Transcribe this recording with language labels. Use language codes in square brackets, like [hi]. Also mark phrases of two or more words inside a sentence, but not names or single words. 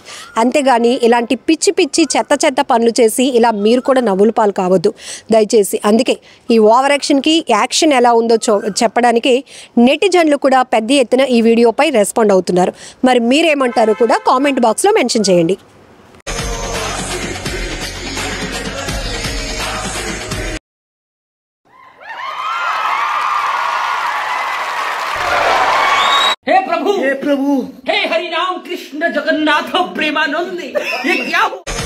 [te] అంతేగాని ఇలాంటి పిచ్చి చెత్త పనులు చేసి ఇలా మీరు కూడా నవ్వుల పాలు కావద్దు దయచేసి. అందుకే ఈ [en] over action [te] ఎలా ఉందో చెప్పడానికి నెటిజన్లు కూడా పెద్ద ఎత్తున ఈ వీడియోపై రెస్పాండ్ అవుతున్నారు. మరి మీరేమంటారు కూడా కామెంట్ బాక్స్లో మెన్షన్ చేయండి. [hi] हे प्रभु हे हरि राम कृष्ण जगन्नाथ प्रेमानंद, ये क्या हो?